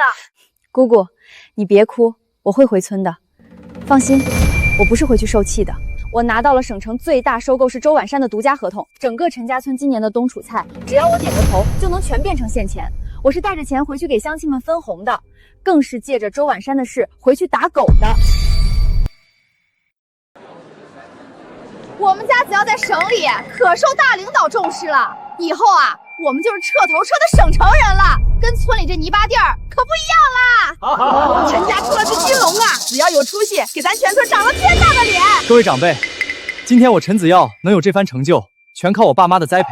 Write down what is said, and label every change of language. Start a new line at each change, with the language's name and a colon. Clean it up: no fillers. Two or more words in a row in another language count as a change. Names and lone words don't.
Chinese: 姑姑，你別哭，我會回村的。放心，我不是回去受氣的， 我拿到了省城最大收购市周婉山的独家合同，整个陈家村今年的冬储菜，只要我点个头，就能全变成现钱。我是带着钱回去给乡亲们分紅的，更是借着周婉山的事回去打狗的。我们家只要在省里，可受大領導重視了。以後啊，我們就是徹頭徹的省城人了，跟村裡這泥巴地兒可不一樣啦。陳家出了隻金龍啊，只要有出息，給咱全村長了天大的臉。各位長輩，今天我陳子耀能有這番成就，全靠我爸媽的栽培。